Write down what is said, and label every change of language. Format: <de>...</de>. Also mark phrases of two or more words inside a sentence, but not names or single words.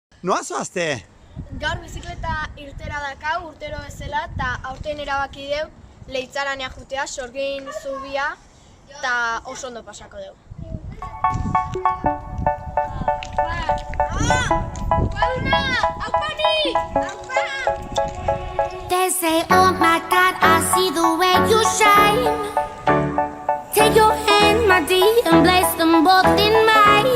<eu>Noa zoazte? Gaur bizikleta irtera dakau urtero bezala eta aurten erabaki deu Leitzarana jutea, Sorgin zubia eta oso ondo pasako deu.</eu> <en>They say, oh my God, I see the way you shine. Take your hand, my dear, and place them both in mine.</en>